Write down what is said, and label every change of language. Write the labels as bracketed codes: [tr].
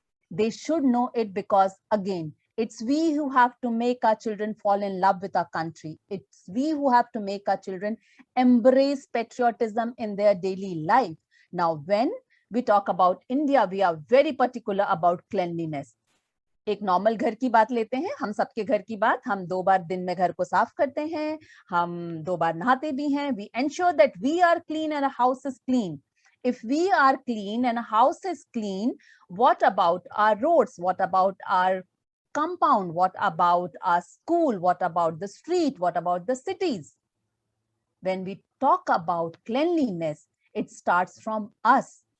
[en] They should know it because, again, it's we who have to make our children fall in love with our country. It's we who have to make our children embrace patriotism in their daily life. Now, when we talk about India, we are very particular about cleanliness. [hi] एक normal घर की बात लेते हैं, हम सबके घर की बात, हम 2 बार दिन में घर को साफ करते हैं, हम 2 बार नहाते भी हैं. [en] We ensure that we are clean and a house is clean. If we are clean and a house is clean, what about our roads? What about our compound? What about our school? What about the street? What about the cities? When we talk about cleanliness, it starts from us.